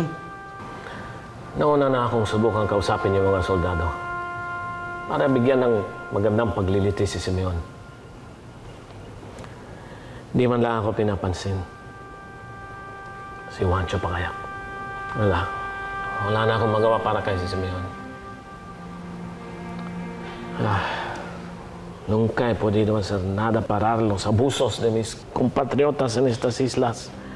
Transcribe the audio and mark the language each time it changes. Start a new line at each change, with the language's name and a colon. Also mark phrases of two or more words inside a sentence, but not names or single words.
Filipino: Nauna na akong subukan kausapin yung mga soldado para bigyan ng magandang pagliliti si Simeon. Di man lang ako pinapansin. Si Juancho pa kaya? Wala na akong magawa para kay si Simeon.
Spanish: Nunca he podido hacer nada para los abusos de mis compatriotas en estas islas.